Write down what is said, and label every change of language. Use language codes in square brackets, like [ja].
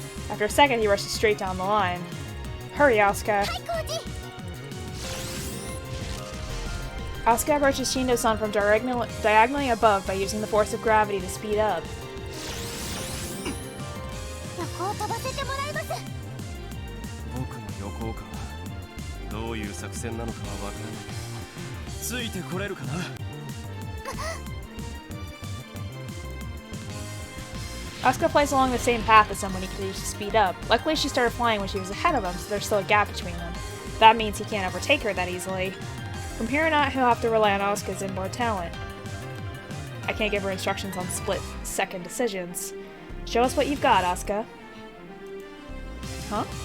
[en] after a second, he rushes straight down the line. Hurry, Asuka. Asuka approaches Shino-san from diagonally above by using the force of gravity to speed up. [ja] 横を飛ばせてもらいます。僕の横か。どういう作戦なのかはわからないけど、ついてこれるかな。 [en] Asuka plays along the same path as him when he continues to speed up. Luckily, she started flying when she was ahead of him, so there's still a gap between them. That means he can't overtake her that easily. From here on out, he'll have to rely on Asuka's inborn talent. I can't give her instructions on split-second decisions. Show us what you've got, Asuka. Huh?